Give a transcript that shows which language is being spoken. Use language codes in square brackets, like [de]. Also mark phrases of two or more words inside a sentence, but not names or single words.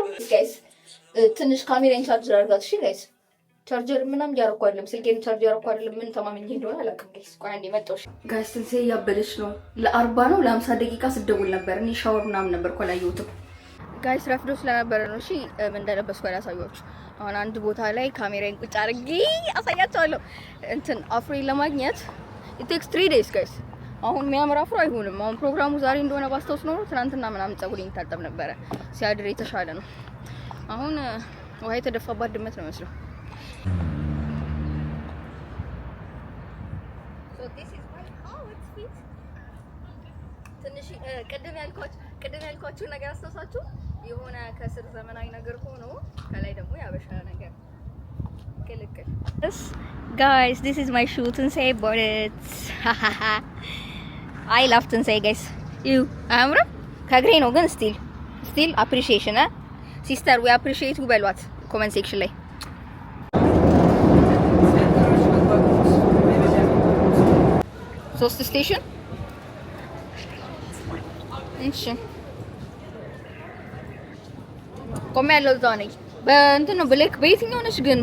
[am] ጋይስ። ትንሽ ካሜራን ቻርጅ አድርጋት እሺ ጋይስ። ቻርጀር ምናምን ያረኩ አይደለም፣ ስልኬን ቻርጅ ያረኩ አይደለም። ምን ተማመኝ እንደሆነ አላውቅም ጋይስ። ቆይ አንዴ መጣሁሽ ጋይስ። ትንሴ ያበደች ነው። ለ40 ነው ለ50 ደቂቃ ስደውል ነበር። እኔ ሻወር ምናምን ነበርኩ አላየሁትም ጋይስ። ረፍዶ ስለነበረ ነው። እሺ ምን እንደለበስኩ አላሳያችሁ። አሁን አንድ ቦታ ላይ ካሜራዬን ቁጭ አድርጌ አሳያችኋለሁ። እንትን አፍሮን ለማግኘት [en] it takes 3 days [am] ጋይስ። አሁን የሚያምር አፍሮ አይሆንም። አሁን ፕሮግራሙ ዛሬ እንደሆነ ባስታውስ ኖሮ ትናንትና ምናምን ፀጉሬን ታጠብ ነበረ። ሲያድር የተሻለ ነው። አሁን ውሃ የተደፋባት ድመት ነው መስለው። [en] so this is my outfit። [am] ትንሽ ቅድም ያልኳችሁ ነገር አስተሳችሁ የሆነ ከስር ዘመናዊ ነገር ሆኖ ከላይ ደግሞ ያበሻ ነገር ቅልቅል። [en] Guys, this is my shoe. Tensei bought it. I love Tensei guys. [am] You አምራ ከግሬ ነው ግን [en] still appreciation sister we appreciate you [am] በሏት [en] comment section [am] ላይ። ሶስት ስቴሽን እሺ ቆሜ ያለው እዛ ነኝ። በእንትን ነው ብሌክ በየትኛው ነሽ ግን?